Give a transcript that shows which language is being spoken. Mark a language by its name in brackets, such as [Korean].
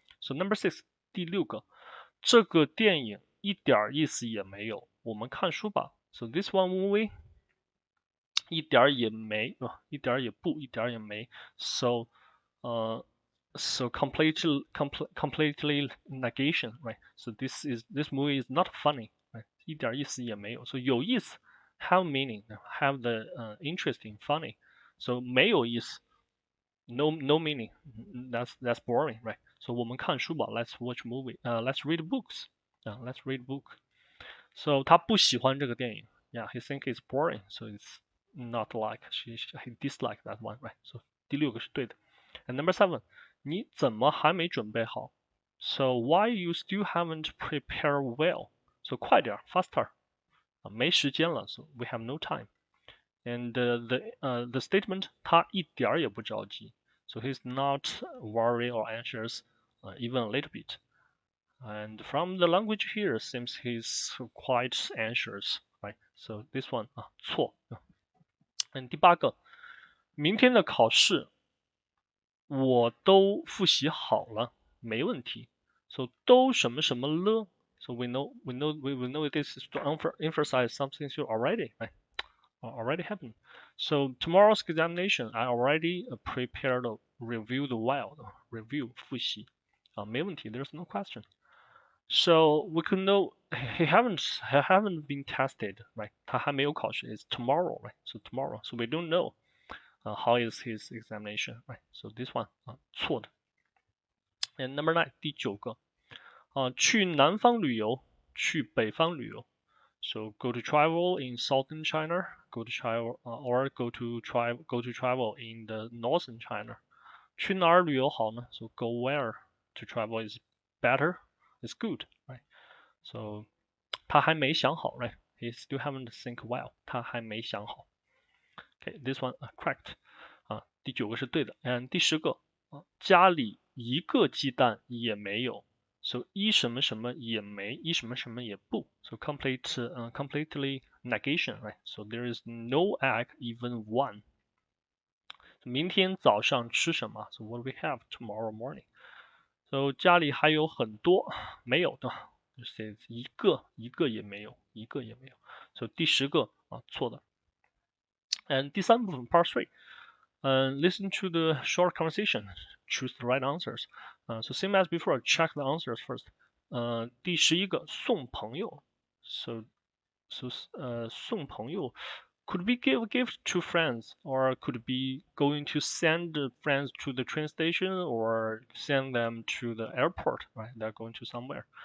[Chinese] So number 6, 第6个，这个电影一点意思也没有，我们看书吧。 So this one movie 一点也没，一点也不，一点也没。 [English] So so completely negation, right? So this movie is not funny, right? [Chinese] 一点意思也没有。 [English] So 有意思 have meaning, have the interesting, funny. So 没有意思 no meaning. That's boring, right? So [Chinese] 我们看书吧 [English] let's watch movie. Let's read books. Let's read book. So [Chinese] 他不喜欢这个电影 [English] Yeah, he think it's boring. So it's not like he dislike that one, right? [Chinese] So 第6个是对的。 [English] And number 7, [Chinese] 你怎么还没准备好 [English] So why you still haven't prepared well? So 快点 faster. [Chinese] 没时间了 [English] So we have no time. And the statement [Chinese] 他一点也不着急 [English] So he's not worried or anxious even a little bit. And from the language here, seems he's quite anxious, right? So this one 错。 [Chinese] And 第8个，明天的考试我都复习好了，没问题。 [English] So 都什么什么了 So we know this is to emphasize something you already, right? already happened. So tomorrow's examination, I already prepared a review the review 复习没问题 there's no question. So we could know he haven't been tested, right? [Chinese] 他还没有考试 [English] is tomorrow, right? So tomorrow, so we don't know how is his examination, right? So this one 错的。 And number 9 [Chinese] 第9个去南方旅游，去北方旅游。 [English] So go to travel in southern China, go to travel or go to travel in the northern China. [Chinese] 去哪儿旅游好呢? [English] So go where to travel is better, is good, right? [Chinese] So 他还没想好 right? [English] He still haven't think well. [Chinese] 他还没想好。 [English] Okay, this one correct. [Chinese] 第9个是对的。 And 第10个家里一个鸡蛋也没有。 So 一什么什么也没，一什么什么也不。 [English] So completely negation, right? So there is no egg, even one. [Chinese] 明天早上吃什么 [English] So what do we have tomorrow morning? [Chinese] So 家里还有很多没有的，就是一个也没有，一个也没有。 [English] So 第10个错的。 And 第3部分 Part 3. Listen to the short conversation. Choose the right answers. So same as before, check the answers first. [Chinese] 第11个送朋友。 [English] So 送朋友 could be give gift to friends, or could be going to send friends to the train station or send them to the airport, right? They're going to somewhere.